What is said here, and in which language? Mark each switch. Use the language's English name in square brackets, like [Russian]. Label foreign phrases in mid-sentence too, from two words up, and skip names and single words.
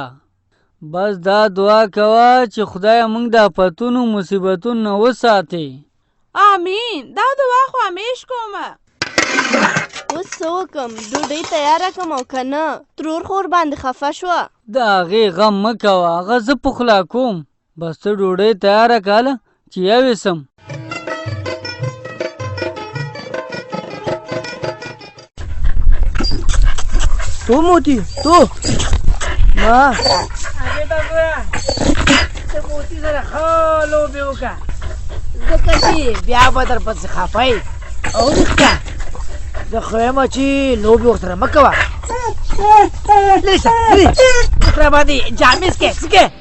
[Pashto] بس دا دعا کوه چې خدای موږ د آفتونو مصیبتونو نه وساتي. آمین. دا دعا خو همیش کومه. اوس څه وکم؟ ډوډۍ تیاره کړم او که نه ترور خور باندې خفه شوه. د هغې غم مه کوه، هغه زه پخلا کوم. بس ته ډوډۍ تیاره کاله چې یوسم. تو موتی تو ما هغې ته ګوره د موتی سره ښه لوبې وکړه، ځکه چې بیا به در پسې خفه او رښتیا زه خو یم چې لوبې ورسره مه کوه. لرې شه لرې ورسره باندې جامې څکې څکې.